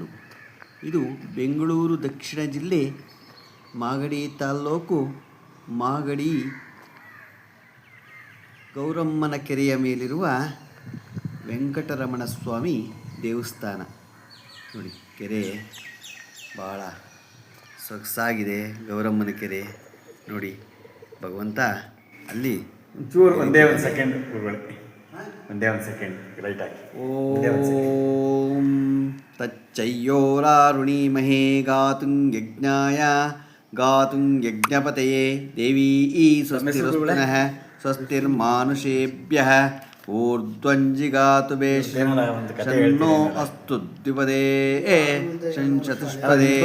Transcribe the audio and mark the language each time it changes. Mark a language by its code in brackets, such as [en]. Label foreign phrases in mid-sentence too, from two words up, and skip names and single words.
[kn] ಇದು ಬೆಂಗಳೂರು ದಕ್ಷಿಣ ಜಿಲ್ಲೆ ಮಾಗಡಿ ತಾಲ್ಲೂಕು ಮಾಗಡಿ ಗೌರಮ್ಮನ ಕೆರೆಯ ಮೇಲಿರುವ ವೆಂಕಟರಮಣ ಸ್ವಾಮಿ ದೇವಸ್ಥಾನ. ನೋಡಿ, ಕೆರೆ ಭಾಳ ಸೊಗಸಾಗಿದೆ. ಗೌರಮ್ಮನ ಕೆರೆ ನೋಡಿ, ಭಗವಂತ ಅಲ್ಲಿ ಒಂಚೂರು ಒಂದೇ ಒಂದು ಸೆಕೆಂಡ್ ಒಂದೇ ಒಂದು ಸೆಕೆಂಡ್ ರೈಟ್ ಆಗಿ. [sa] ಓಂ ತಚ್ಚಯ್ಯೋರಾರುಣೀಮಹೇ ಗಾತುಂ ಯಜ್ಞಾಯ ಗಾತುಂ ಯಜ್ಞಪತಯೇ ದೇವೀ ಸ್ವಸ್ತಿರಸ್ತನಃ ಸ್ವಸ್ತಿರ್ಮಾನುಷೇಭ್ಯಃ ಊರ್ಧ್ವಂಜಿಗಾತು ಬೇಷನ್ನೋ ಅಸ್ತು ದ್ವಿಪದೇ ಶಂಚತುಷ್ಪದೇ